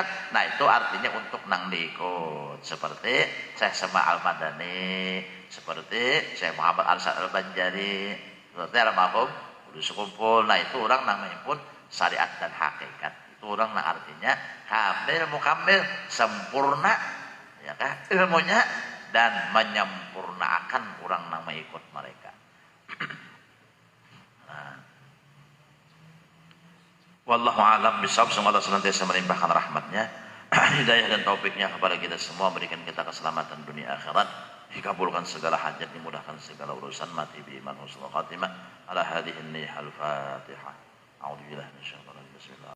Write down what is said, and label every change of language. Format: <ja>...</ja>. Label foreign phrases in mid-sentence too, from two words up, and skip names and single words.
<bjn>Nah itu artinya untuk nang diikut. Seperti Syekh Sema Al-Madani, seperti Syekh Muhammad Al-Sa'ad Al-Banjari, seperti almarhum Kudu Sekumpul. Nah itu orang nang menghimpun syariat dan hakikat. Itu orang nang artinya kamil mukamil sempurna ya kan ilmunya dan menyempurnakan orang nang mengikut mereka.</bjn> <ar>والله أعلم بالصواب.</ar> <bjn>Semoga Allah senantiasa melimpahkan rahmatnya, hidayah dan taufiknya kepada kita semua, berikan kita keselamatan dunia akhirat, dikabulkan segala hajat, dimudahkan segala urusan, mati bi iman</bjn> <ar>حسن الخاتمة. على هذه النية الفاتحة. أعوذ بالله من الشيطان الرجيم. بسم الله.</ar>